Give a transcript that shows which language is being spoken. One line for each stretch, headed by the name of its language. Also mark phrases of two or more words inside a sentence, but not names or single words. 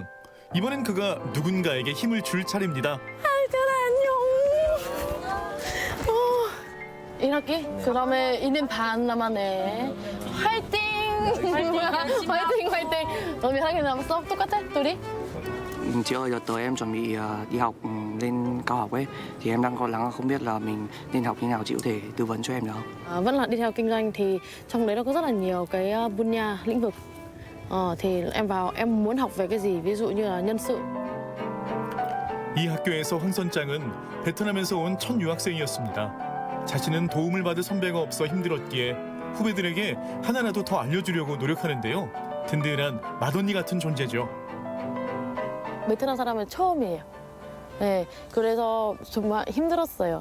Korean: 이번엔 그가 누군가에게 힘을 줄 차례입니다. 안녕. 1학기? 그 다음에 2년 반 남았네. 화이팅! 화이팅! 너 몇 학기 남았어? 똑같아? 둘이?
Vietnamese: Chị ơi, đợt tới em chuẩn bị đi học lên cao học ấy thì em đang lo lắng là không biết là mình nên học như nào, chị có thể tư vấn cho em được không? Vẫn là đi theo kinh doanh thì trong đấy nó có rất là nhiều cái分野, lĩnh vực. Thì em vào em muốn học về cái gì? Ví dụ như là nhân sự.
Korean: 이 학교에서 황선장은 베트남에서 온 첫 유학생이었습니다. 자신은 도움을 받을 선배가 없어 힘들었기에 후배들에게 하나라도 더 알려주려고 노력하는데요. 든든한 맏언니 같은 존재죠. 베트남 사람은 처음이에요. 네, 그래서 정말 힘들었어요.